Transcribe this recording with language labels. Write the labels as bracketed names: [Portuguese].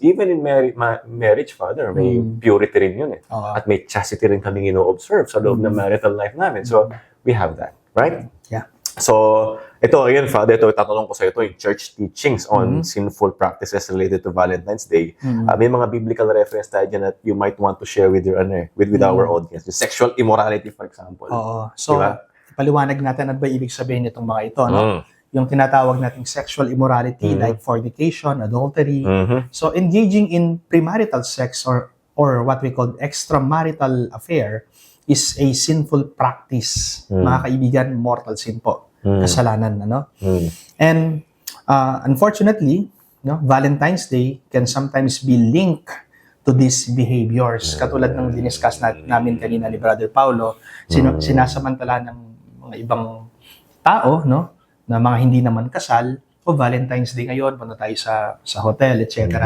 [Filipino] Even in marriage, Father, may purity rin yun At may chastity rin kaming ino-observe sa loob ng marital life namin. [English] So we have that, right? Yeah. [Filipino] So, ito, again, Father, itatanong ko sa ito yung church teachings on sinful practices related to Valentine's Day. May mga biblical reference tayo dyan [English] that you might want to share with your with our audience. Yung sexual immorality, for example. [Filipino] Oo. So, Diba? paliwanag natin ano ba ibig sabihin nitong mga ito, no? Yung tinatawag nating sexual immorality like fornication, adultery. [English] So, engaging in premarital sex or what we call extramarital affair is a sinful practice. [Filipino] Mga kaibigan, mortal sin po. Kasalanan, [English] And unfortunately, Valentine's Day can sometimes be linked to these behaviors. [Filipino] Katulad ng diniscuss namin kanina ni Brother Paulo, sinasamantala ng mga ibang tao, na mga hindi naman kasal, Valentine's Day ngayon, punta tayo sa hotel, etc.